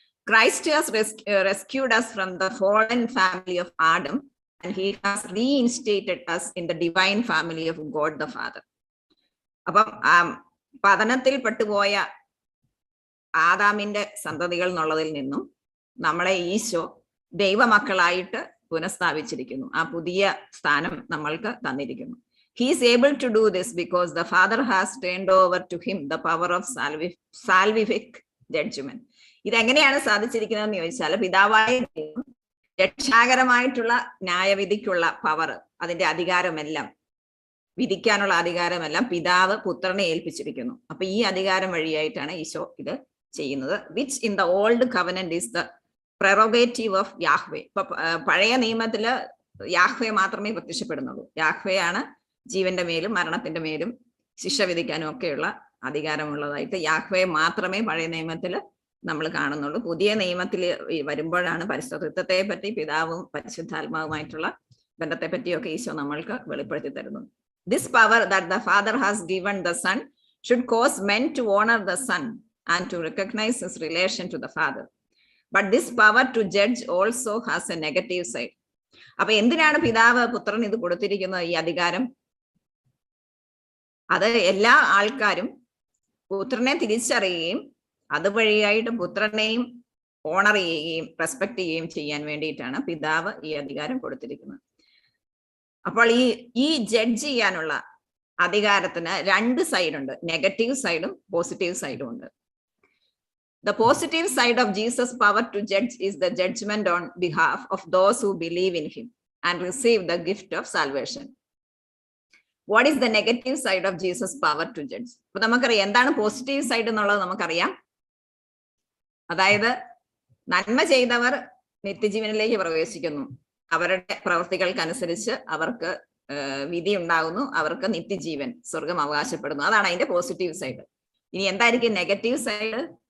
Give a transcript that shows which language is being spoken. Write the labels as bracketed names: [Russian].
[English] Christ has rescued us from the fallen family of Adam and he has reinstated us in the divine family of God the Father. [Malayalam] അപ്പം പതനത്തിൽ പെട്ടുപോയ ആദാമിന്റെ സന്തതികൾ എന്നുള്ളതിൽ നിന്നും നമ്മളെ ഈശോ ദൈവമക്കളായിട്ട് പുനഃസ്ഥാപിച്ചിരിക്കുന്നു. ആ പുതിയ സ്ഥാനം നമ്മൾക്ക് തന്നിരിക്കുന്നു. [English] He is able to do this because the Father has turned over to him the power of salvific judgment. [Malayalam] ഇതെങ്ങനെയാണ് സാധിച്ചിരിക്കുന്നതെന്ന് ചോദിച്ചാൽ, പിതാവായ ദൈവം രക്ഷാകരമായിട്ടുള്ള ന്യായവിധിക്കുള്ള പവർ, അതിന്റെ അധികാരമെല്ലാം, വിധിക്കാനുള്ള അധികാരമെല്ലാം പിതാവ് പുത്രനെ ഏൽപ്പിച്ചിരിക്കുന്നു. അപ്പൊ ഈ അധികാരം വഴിയായിട്ടാണ് ഈശോ ഇത് ചെയ്യുന്നത്. [English] Which in the old covenant is the prerogative of Yahweh. [Malayalam] ഇപ്പൊ പഴയ നിയമത്തില് യാഹ്വേ മാത്രമേ പ്രത്യക്ഷപ്പെടുന്നുള്ളൂ. യാഹ്വയാണ് ജീവന്റെ മേലും മരണത്തിന്റെ മേലും ശിക്ഷ വിധിക്കാനും ഒക്കെയുള്ള അധികാരമുള്ളതായിട്ട് യാഹ്വേ മാത്രമേ പഴയ നിയമത്തിൽ നമ്മൾ കാണുന്നുള്ളൂ. പുതിയ നിയമത്തിൽ വരുമ്പോഴാണ് പരിശുദ്ധത്വത്തെ പറ്റി, പിതാവും പരിശുദ്ധാത്മാവുമായിട്ടുള്ള ബന്ധത്തെ പറ്റിയൊക്കെ ഈശോ നമ്മൾക്ക് വെളിപ്പെടുത്തി തരുന്നു. [English] This power that the Father has given the Son should cause men to honor the Son and to recognize his relation to the Father. But this power to judge also has a negative side. [Malayalam] അപ്പൊ എന്തിനാണ് പിതാവ് പുത്രൻ ഇത് കൊടുത്തിരിക്കുന്നത്, ഈ അധികാരം? അത് എല്ലാ ആൾക്കാരും പുത്രനെ തിരിച്ചറിയുകയും അതുവഴിയായിട്ട് പുത്രനെയും ഓണർ ചെയ്യുകയും റെസ്പെക്ട് ചെയ്യുകയും ചെയ്യാൻ വേണ്ടിയിട്ടാണ് പിതാവ് ഈ അധികാരം കൊടുത്തിരിക്കുന്നത്. അപ്പോൾ ഈ ജഡ്ജ് ചെയ്യാനുള്ള അധികാരത്തിന് രണ്ട് സൈഡുണ്ട്, നെഗറ്റീവ് സൈഡും പോസിറ്റീവ് സൈഡും ഉണ്ട്. [English] The positive side of Jesus' power to judge is the judgment on behalf of those who believe in him and receive the gift of salvation. What is the negative side of Jesus' power to judge? [Malayalam] അപ്പൊ നമുക്കറിയാം എന്താണ് positive side എന്നുള്ളത് നമുക്കറിയാം. അതായത് നന്മ ചെയ്തവർ നിത്യജീവനിലേക്ക് പ്രവേശിക്കുന്നു, അവരുടെ പ്രവൃത്തികൾക്കനുസരിച്ച് അവർക്ക് വിധി ഉണ്ടാകുന്നു, അവർക്ക് നിത്യജീവൻ, സ്വർഗം അവകാശപ്പെടുന്നു. അതാണ് അതിന്റെ പോസിറ്റീവ് സൈഡ്. ഇനി എന്തായിരിക്കും നെഗറ്റീവ് സൈഡ്?